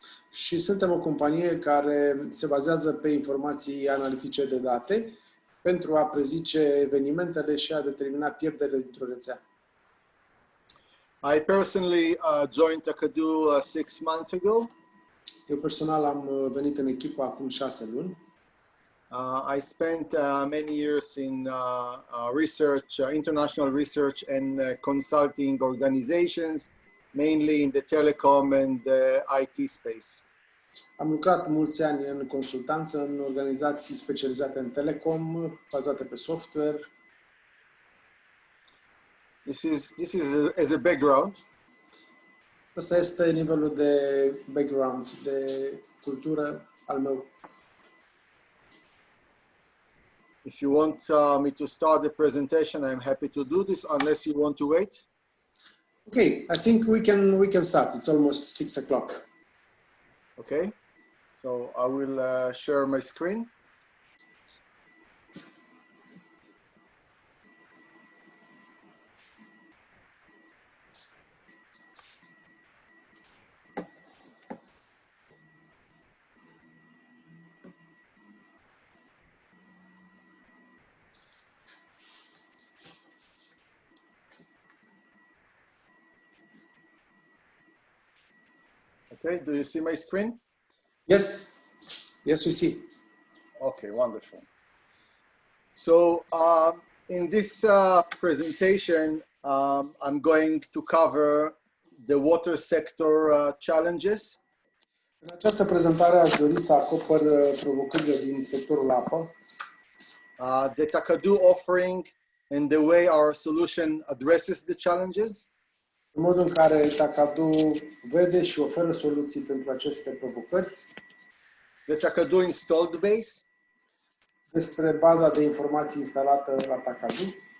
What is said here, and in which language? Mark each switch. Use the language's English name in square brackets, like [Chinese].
[Romanian] Și suntem o companie care se bazează pe informații analitice de date pentru a prezice evenimentele și a determina pierderile dintr-o rețea. [English] I personally joined TaKaDu 6 months ago. [Romanian] Eu personal am venit în echipă acum 6 luni. [English] I spent many years in research, international research and consulting organizations, mainly in the telecom and the IT space. [Romanian] Am lucrat mulți ani în consultanță în organizații specializate în telecom, bazate pe software. [English] This is as a background. [Romanian] Asta este nivelul de background, de cultură al meu. [English] If you want me to start the presentation, I'm happy to do this, unless you want to wait. Okay, I think we can start. It's almost 6 o'clock. Okay, so I will share my screen. Okay, do you see my screen? Yes, yes, we see. Okay, wonderful. So in this presentation, I'm going to cover the water sector challenges. [Romanian] În această prezentare aș dori să acopăr provocările din sectorul apă. [English] The TaKaDu offering and the way our solution addresses the challenges. [Romanian] În modul în care TaKaDu vede și oferă soluții pentru aceste provocări. [English] The TaKaDu installed base. [Romanian] Despre baza de informații instalată la TaKaDu.